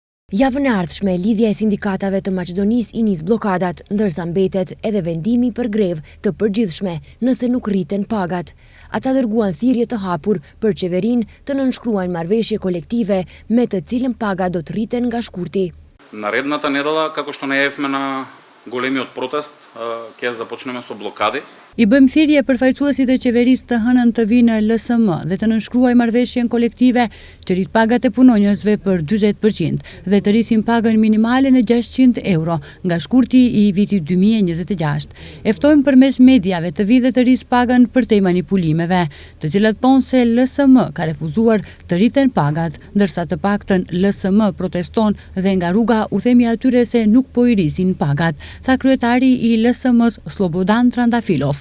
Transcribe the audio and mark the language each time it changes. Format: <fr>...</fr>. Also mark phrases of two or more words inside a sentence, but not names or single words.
<sq>Javën e ardhshme, lidhja e sindikatave të Maqedonisë i nis blokadat, ndërsa mbetet edhe vendimi për grevë të përgjithshme nëse nuk rriten pagat. Ata dërguan thirrje të hapur për qeverinë të nënshkruajnë marrëveshje kolektive me të cilën paga do të rriten nga shkurti.</sq> <mk>Наредната недела, како што најавивме на големиот протест, ќе започнеме со блокади.</mk> <sq>I bëjmë thirrje përfaqësuesit e qeverisë të hënën të vinë në LSM dhe të nënshkruajnë marrëveshjen kolektive që rrit pagat e punonjësve për 40% dhe të rrisin pagën minimale në 600 euro nga shkurti i vitit 2026. Eftojmë përmes mediave të vi dhe të rris pagën përtej manipulimeve, të cilat thonë se LSM ka refuzuar të rriten pagat, ndërsa të paktën LSM proteston dhe nga rruga u themi atyre se nuk po i rrisin pagat, tha kryetari i LSM-s Slobodan Trandafilov.</sq>